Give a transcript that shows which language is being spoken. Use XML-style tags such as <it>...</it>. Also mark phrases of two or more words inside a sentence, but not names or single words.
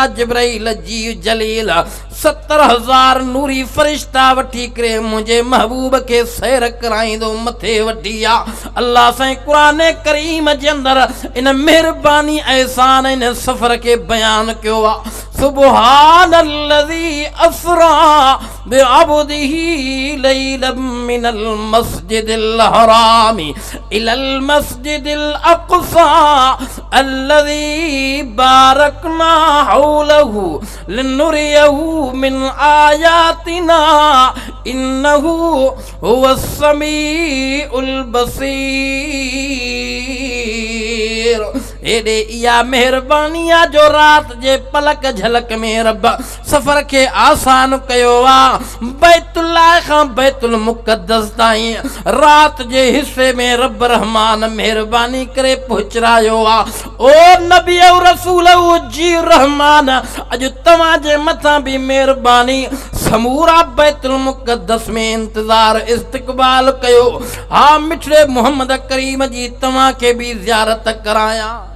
<sd>जिब्राइल जी जलील 70,000 नूरी फरिश्ता वठी करे मुंहिंजे महबूब खे सैर कराईंदो मथे वठी आ अल्लाह साईं क़ुरान करीम जे अंदर इन मेहरबानी एहसान इन सफ़र खे बयान कयो आ</sd> <ar>سبحان الذي أسرى بعبده ليلا من المسجد الحرام إلى المسجد الأقصى الذي باركنا حوله لنريه من آياتنا إنه هو السميع</ar> <sd>बसीर एॾे इहा मेहरबानी आ जो रात जे पलक झलक में रब सफ़र खे आसान कयो आ बैतुल्लाह खां बैतुल मुक़द्दस ताईं रात जे हिस्से में रब रहमान मेहरबानी करे पहुचायो आ ओ नबी और रसूल जी रहमान अॼु तव्हां जे मथां बि मेहरबानी समूरा बैतुल मुक़द्दस में इंतज़ार इस्तक़बाल कयो हा मिठड़े मुहम्मद करीम जी तव्हां खे बि ज़ियारत करायां</sd>